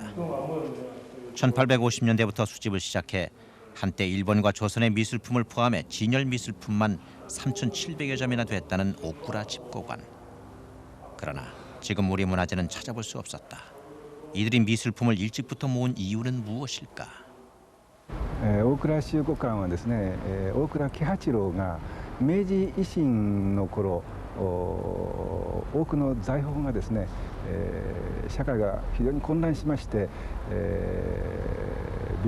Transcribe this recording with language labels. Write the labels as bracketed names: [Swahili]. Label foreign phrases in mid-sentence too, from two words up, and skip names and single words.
[Korean] 1850년대부터 수집을 시작해 한때 일본과 조선의 미술품을 포함해 진열 미술품만 3,700여 점이나 됐다는 오쿠라 집고관. 그러나 지금 우리 문화재는 찾아볼 수 없었다. 이들이 미술품을 일찍부터 모은 이유는 무엇일까? [Japanese] 大倉集古館はですね、大倉喜八郎が明治維新の頃多くの財宝がですね、社会が非常に混乱しまして、美